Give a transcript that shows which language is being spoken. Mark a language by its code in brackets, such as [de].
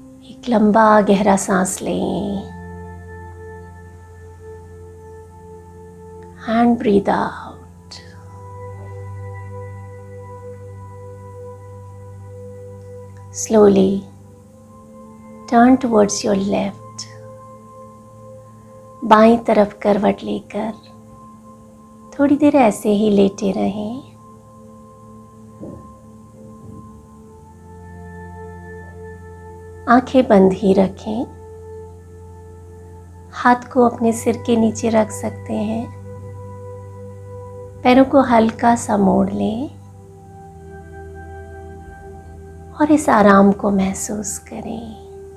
[hi] एक लंबा गहरा सांस लें [en] and breathe out. Slowly turn towards your left. [hi] बाईं तरफ करवट लेकर थोड़ी देर ऐसे ही लेटे रहें। आंखें बंद ही रखें। हाथ को अपने सिर के नीचे रख सकते हैं। पैरों को हल्का सा मोड़ लें और इस आराम को महसूस करें।